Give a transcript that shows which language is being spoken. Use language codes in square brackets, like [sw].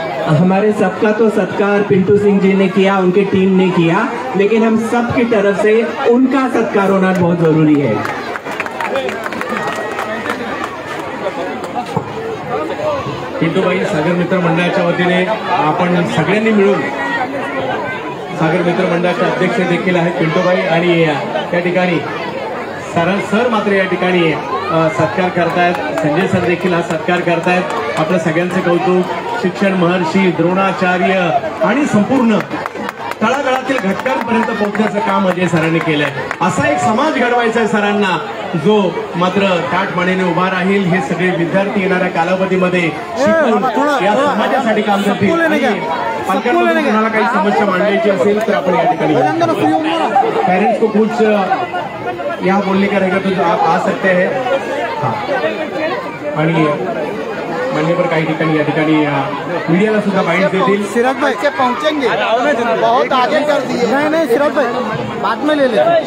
[hi] हमारे सबका तो सत्कार पिंटू सिंह जी ने किया, उनकी टीम ने किया, लेकिन हम सब की तरफ से उनका सत्कार होना बहुत जरूरी है। [mr] पिंटू भाई सागर मित्र मंडळाच्या वतीने आपण सगळ्यांनी मिळून सागर मित्र मंडळाचे अध्यक्ष देखील आहेत पिंटूभाई आणि त्या ठिकाणी सर मात्र या ठिकाणी सत्कार करतायत। संजय सर देखील हा सत्कार करतायत। आपल्या सगळ्यांचे कौतुक। शिक्षण महर्षी द्रोणाचार्य आणि संपूर्ण तळागाळातील समाजातील घटकांपर्यंत पोहोचण्याचं काम अजय सरांनी केलंय. असा एक समाज घडवायचा आहे सरांना, जो मात्र ताठपणाने उभा राहील. हे सगळे विद्यार्थी येणाऱ्या कालावधीमध्ये शिकून या समाजासाठी काम करतील. पालकांकडून कोणाला काही समस्या मांडायची असेल तर आपण या ठिकाणी [hi] पेरेंट्स को कुछ यहाँ बोलने का रहेगा तो आप आ सकते हैं. [mr] आणि मान्यवर काही ठिकाणी या ठिकाणी मीडियाला सुद्धा बाइंड देतील. [hi] सिराज भाई के पहुंचेंगे, बहुत आगे कर दिए. नहीं सिराज भाई बाद में ले लेते.